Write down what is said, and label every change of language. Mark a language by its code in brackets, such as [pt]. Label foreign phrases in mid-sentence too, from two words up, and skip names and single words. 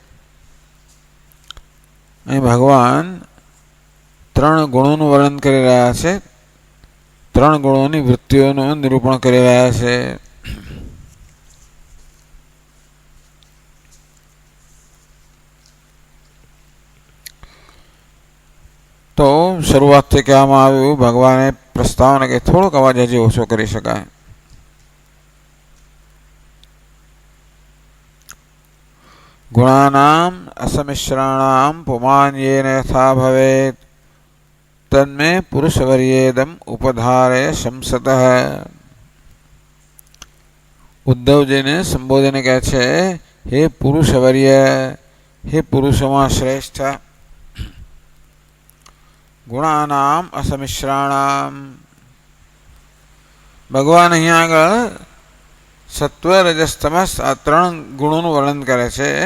[gu] અહીં ભગવાન 3 ગુણોનું વર્ણન કરી રહ્યા છે, 3 ગુણોની વૃત્તિઓનું નિરૂપણ કરી રહ્યા છે. તો શરૂઆતથી કહેવામાં આવ્યું, ભગવાને પ્રસ્તાવને કે થોડોક અવાજ હજી ઓછો કરી શકાય. [sa] गुणानाम् असमिश्राणां पुमान् येन यथा भवेत् तन्मे पुरुषवर्येदम् उपधारय शंसतः. [gu] ઉદ્ધવજીને સંબોધીને કહે છે, હે પુરુષવર્ય, હે પુરુષોમાં શ્રેષ્ઠ. [sa] ગુણાનામ અસમિશ્રાણામ. [gu] ભગવાન અહીંયા આગળ સત્વ રજસ તમસ આ 3 ગુણોનું વર્ણન કરે છે.